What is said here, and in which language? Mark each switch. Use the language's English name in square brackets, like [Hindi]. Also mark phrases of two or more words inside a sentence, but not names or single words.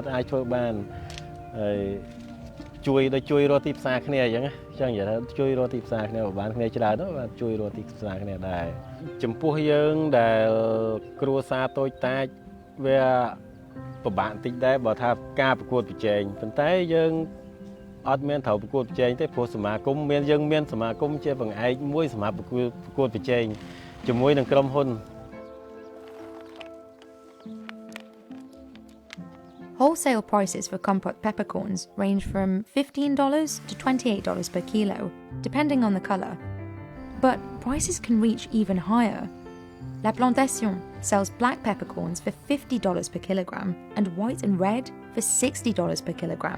[Khmer] អាចធ្វើបានហើយជួយរកទីផ្សារគ្នាអញ្ចឹងចង់និយាយថាជួយរកទីផ្សារគ្នាបើបានគ្នាច្រើនទៅបាទជួយរកទីផ្សារគ្នាដែរចំពោះយើងដែលគ្រួសារតូចតាចវាពិបាកបន្តិចដែរបើថាការប្រកួតប្រជែងប៉ុន្តែយើងអត់មានត្រូវប្រកួតប្រជែងទេព្រោះសមាគមយើងមានសមាគមជាបង្អែកមួយសម្រាប់ប្រកួតប្រជែងជាមួយនឹងក្រុមហ៊ុន [English] Wholesale prices for Kampot peppercorns range from $15 to $28 per kilo, depending on the colour. But prices can reach even higher. La Plantation sells black peppercorns for $50 per kilogram and white and red for $60 per kilogram.